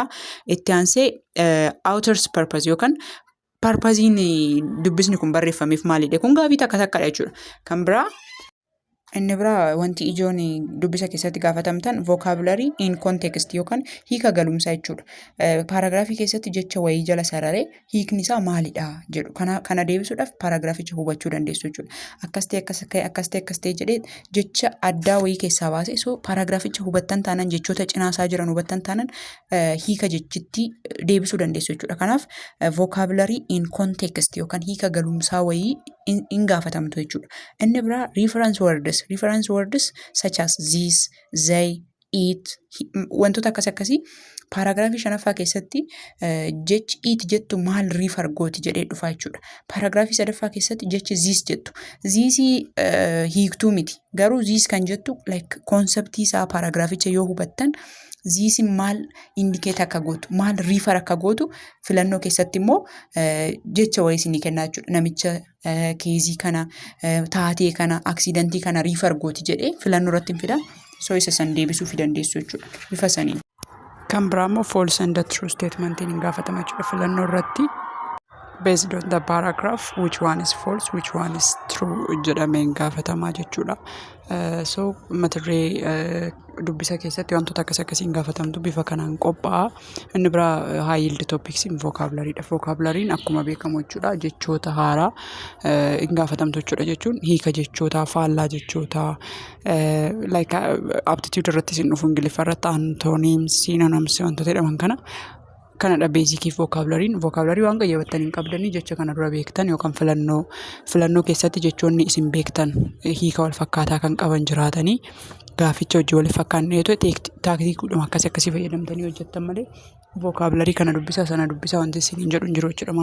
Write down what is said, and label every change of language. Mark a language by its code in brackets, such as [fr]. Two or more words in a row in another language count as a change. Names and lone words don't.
[om] Itti aansee [en] author's purpose [om] yookaan purposein dubbisni kun barreeffameef maalidha kun gaafii takkadha jechuudha. Kan biraa inni biraa wanti ijoon dubbisa keessatti gaafatamtan [en] vocabulary in context [om] yookaan hiika galumsaa jechuudha. Paragraafii keessatti jecha wayii jala sararee hiikni isaa maalidha jedhu kana deebisuudhaaf paragraaficha hubachuu dandeessu jechuudha. Akkas ta'e jedhee jecha addaa wayii keessaa baase so paragraaficha hubattan taanaan jechoota cinaasaa jiran hubattan taanaan hiika jechitti deebisuu dandeessu jechuudha. Kanaaf [en] vocabulary in context [om] yookaan hiika galumsaa wayii in gaafatamtu jechuudha. Inni biraa [en] reference words such as this, they, eat [om] wantoota akkasii paaraagiraafii 5ffaa keessatti jechi eat jettu maal riifar gooti jedhee dhufaa jechuudha. Paaraagiraafii 3ffaa keessatti jechi ziis jettu. Ziisii hiiktuu miti. Garuu ziis kan jettu like konseptii isaa paaraagiraaficha yoo hubattan ziisiin maal indikeet akka gootu, maal riifar akka gootu filannoo keessatti immoo jecha wayii isinii kennaa jechuudha. Namicha keezii kana, taatee kana, aksidentii kana riifar gooti jedhee filannoo irratti hin fida. So isa san deebisuu fi dandeessu jechuudha. Bifa saniin. Kan biraa immoo [en] false and true [om] statementiin hin gaafatama jechuudha filannoo irratti. [en] Based on the paragraph, which one is false, which one is true [om] jedhamee hin gaafatamaa jechuudha. So mata duree dubbisa keessatti wantoota akkasii hin gaafatamtu bifa kanaan qophaa'a. Inni biraa [en] high yield topics in vocabulary dha. [om] Vocabulary akkuma beekamu jechuudha jechoota haaraa hin gaafatamtu jechuudha jechuun hiika jechoota, faallaa jechoota like aptitude irratti isin dhufu Ingiliffa irratti [en] antonyms, synonyms [om] wantoota jedhaman kanadha beezikii vocabulary waan qayyabattan hin qabdanii jecha kana dura beektan yookaan filannoo keessatti jechoonni isin beektan hiika wal fakkaataa kan qaban jiraatanii gaaficha hojii wal fakkaanneetu taaktiikuudhuma akkasii fayyadamtanii hojjettan malee vocabulary kana dubbisaa sana dubbisaa wanti isin hin jedhu hin jiru jechuudha.